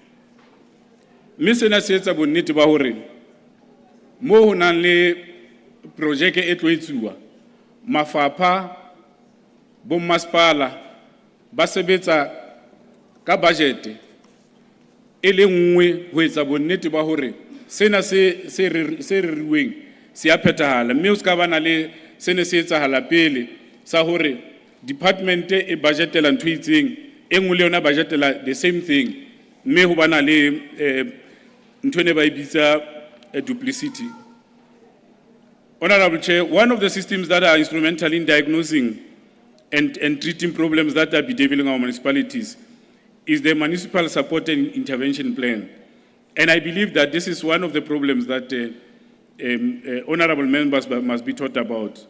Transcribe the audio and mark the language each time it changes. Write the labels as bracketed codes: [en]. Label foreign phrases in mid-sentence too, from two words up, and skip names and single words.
[st] Mme sena se etsa bonnete ba hore mo ho nang le projeke e tlo etsuwa mafapha bo masipala ba sebetsa ka budget e le nngwe ho etsa bonnete ba hore sena se reriweng se a phethahala, mme o ska bana le sene se etsahala pele sa hore department e budgetela ntho itseng e nngwe le yona budgetela [en] the same thing, [st] mme ho bana le ntho ne ba ibitsa a duplicity. [en] Honorable Chair, one of the systems that are instrumental in diagnosing and treating problems that are bedeviling our municipalities is the municipal support and intervention plan. And I believe that this is one of the problems that honorable members must be taught about.